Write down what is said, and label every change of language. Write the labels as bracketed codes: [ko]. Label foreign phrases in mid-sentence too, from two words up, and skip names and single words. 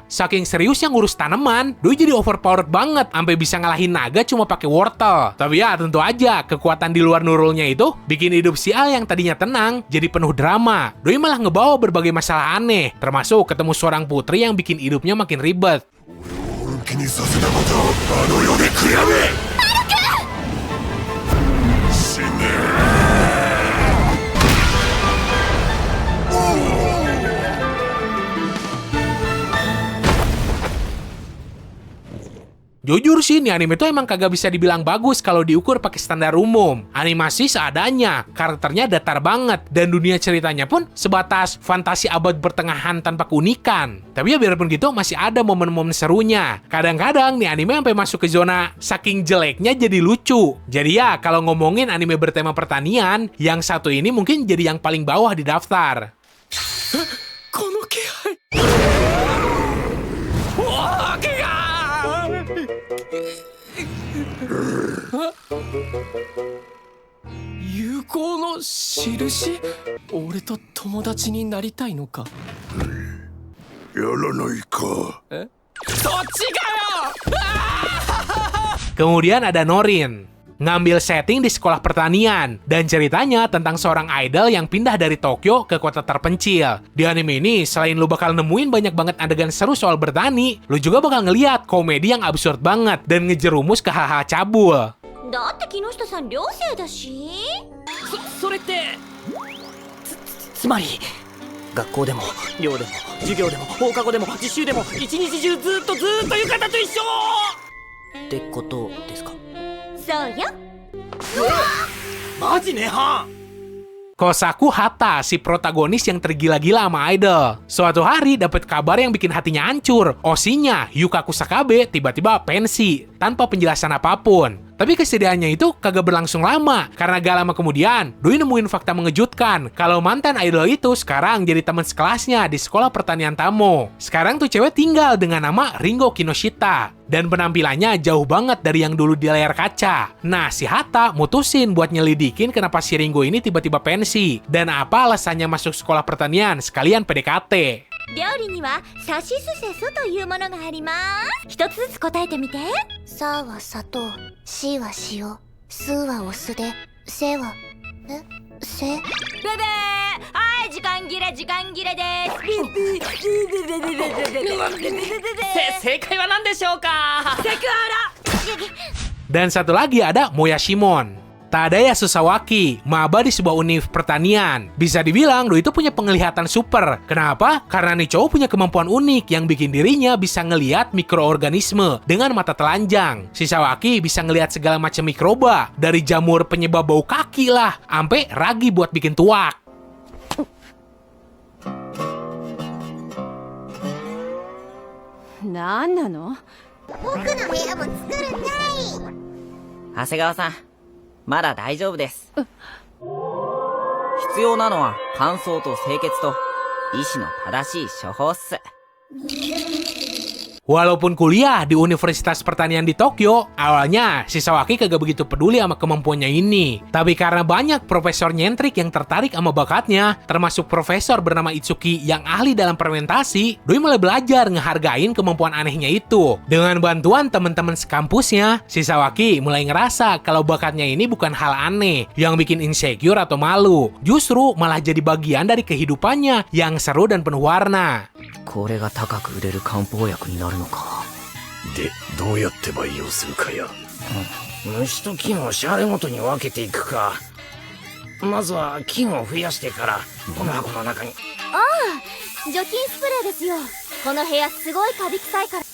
[id] Saking serius yang ngurus tanaman, doi jadi overpowered banget, sampai bisa ngalahin naga cuma pakai wortel. Tapi ya tentu aja, kekuatan di luar nurulnya itu bikin hidup si Al yang tadinya tenang, jadi penuh drama. Doi malah ngebawa berbagai masalah aneh, termasuk ketemu seorang putri yang bikin hidupnya makin ribet. [ja] 気にさせたことあの世で悔やめ死ね [id] Jujur sih, nih anime tuh emang kagak bisa dibilang bagus kalau diukur pakai standar umum. Animasi seadanya, karakternya datar banget, dan dunia ceritanya pun sebatas fantasi abad pertengahan tanpa keunikan. Tapi ya biarpun gitu, masih ada momen-momen serunya. Kadang-kadang nih anime sampai masuk ke zona saking jeleknya jadi lucu. Jadi ya, kalau ngomongin anime bertema pertanian, yang satu ini mungkin jadi yang paling bawah di daftar. [ja] この気配おけが友好の印俺と友達になりたいのかやらないかそっちかよ [id] Kemudian ada Norin, ngambil setting di sekolah pertanian, dan ceritanya tentang seorang idol yang pindah dari Tokyo ke kota terpencil. Di anime ini, selain lu bakal nemuin banyak banget adegan seru soal bertani, lu juga bakal ngeliat komedi yang absurd banget dan ngejerumus ke hal-hal cabul. [ja] だって木下さん寮生だし。それってつまり学校でも寮でも授業でも放課後でも自習でも一日中ずっと浴衣と一緒ってことですか。そうよ。マジねはん [id] Kosaku Hata, si protagonis yang tergila-gila sama idol. Suatu hari dapat kabar yang bikin hatinya hancur. Osinya, Yukaku Sakabe, tiba-tiba pensi tanpa penjelasan apapun. Tapi kesedihannya itu kagak berlangsung lama, karena gak lama kemudian, Doi nemuin fakta mengejutkan kalau mantan idol itu sekarang jadi teman sekelasnya di sekolah pertanian Tamo. Sekarang tuh cewek tinggal dengan nama Ringo Kinoshita, dan penampilannya jauh banget dari yang dulu di layar kaca. Nah, si Hata mutusin buat nyelidikin kenapa si Ringo ini tiba-tiba pensi, dan apa alasannya masuk sekolah pertanian sekalian PDKT. [ja] 料理にはさしすせそというものがあります。一つずつ答えてみて。さは砂糖、しは塩、すはお酢で、せはせ。ブブー、はい時間切れです。正解は何でしょうか。セクハラ。 [id] Dan satu lagi ada Moyashimon, Tadaya Susawaki, maba di sebuah univ pertanian. Bisa dibilang Doi itu punya penglihatan super. Kenapa? Karena nih cowok punya kemampuan unik yang bikin dirinya bisa ngelihat mikroorganisme dengan mata telanjang. Si Sawaki bisa ngelihat segala macam mikroba, dari jamur penyebab bau kaki lah, sampai ragi buat bikin tuak. [ja] なんなの？僕の部屋も作るんかい。長谷川さん、まだ大丈夫です。必要なのは乾燥と清潔と医師の正しい処方っす。 [id] Walaupun kuliah di Universitas Pertanian di Tokyo, awalnya si Sawaki kagak begitu peduli sama kemampuannya ini. Tapi karena banyak profesor nyentrik yang tertarik sama bakatnya, termasuk profesor bernama Itsuki yang ahli dalam fermentasi, Doi mulai belajar ngehargain kemampuan anehnya itu. Dengan bantuan teman-teman sekampusnya, si Sawaki mulai ngerasa kalau bakatnya ini bukan hal aneh yang bikin insecure atau malu. Justru malah jadi bagian dari kehidupannya yang seru dan penuh warna. [ja] これが高く売れる漢方薬になるのか。でどうやって培養するかや、虫と菌をシャレごとに分けていくか。まずは菌を増やしてからこの箱の中に。ああ、除菌スプレーですよ。この部屋すごいカビ臭いから。